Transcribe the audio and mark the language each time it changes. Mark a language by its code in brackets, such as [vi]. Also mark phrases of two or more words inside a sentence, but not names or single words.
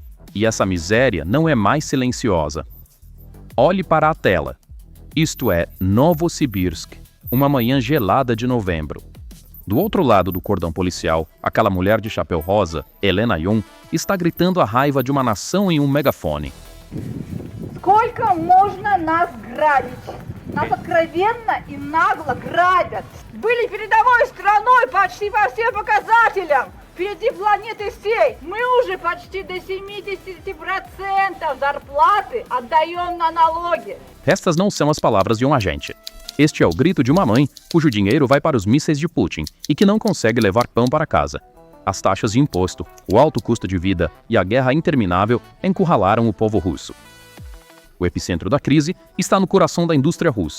[pt] E essa miséria não é mais silenciosa. Olhe para a tela. Isto é Novosibirsk, uma manhã gelada de novembro. Do outro lado do cordão policial, aquela mulher de chapéu rosa, Helena Yun, está gritando a raiva de uma nação em um megafone. [ru] Сколько можно нас грабить? Нас откровенно и нагло грабят. Были передовой страной почти по всем показателям. Впереди планеты всей. Мы уже почти до 70% зарплаты отдаем на налоги. [pt] Estas não são as palavras de um agente. Este é o grito de uma mãe cujo dinheiro vai para os mísseis de Putin e que não consegue levar pão para casa. As taxas de imposto, o alto custo de vida e a guerra interminável encurralaram o povo russo. O epicentro da crise está no coração da indústria russa.